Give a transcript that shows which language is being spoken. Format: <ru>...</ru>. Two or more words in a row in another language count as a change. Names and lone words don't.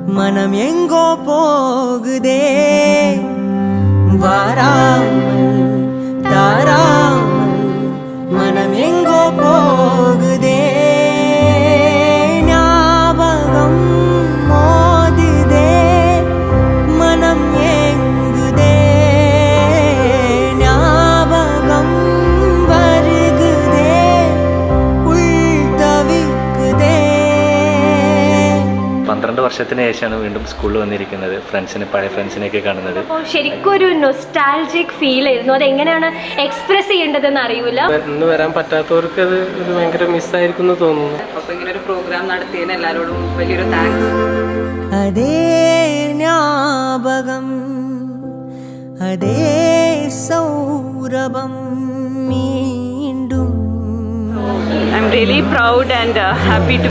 <ta>மனம் எங்கோ போகுதே, வாராமல் தாராமல் மனம் எங்கோ போகுதே, ஞாபகம் மோதுதே, மனம் ஏங்குதே, ஞாபகம் வருகுதே, உள் തവിക്കുതേ.</ta> <ml>12 വർഷത്തിന് ശേഷമാണ് വീണ്ടും സ്കൂളിൽ വന്നിരിക്കുന്നത്. പഴയ ഫ്രണ്ട്സിനെയൊക്കെ കാണുന്നത്. അപ്പോൾ ശരിക്കും ഒരു</ml> <en>nostalgic feel</en> <ml>ആയിരുന്നു. അതെങ്ങനെയാണ് എക്സ്പ്രസ് ചെയ്യേണ്ടതെന്ന് അറിയില്ല. ഇന്ന് വരാൻ പറ്റാത്തവർക്ക് അത് ഒരു ഭയങ്കര മിസ്സായിരിക്കും എന്ന് തോന്നുന്നു. അപ്പോൾ ഇങ്ങനെ ഒരു പ്രോഗ്രാം നടത്തിയതിന് എല്ലാവരോടും വലിയൊരു താങ്ക്സ്. അതേ ஞாபகம், അതേ സൗരഭം വീണ്ടും.</ml> <en>I'm really proud and happy to</en>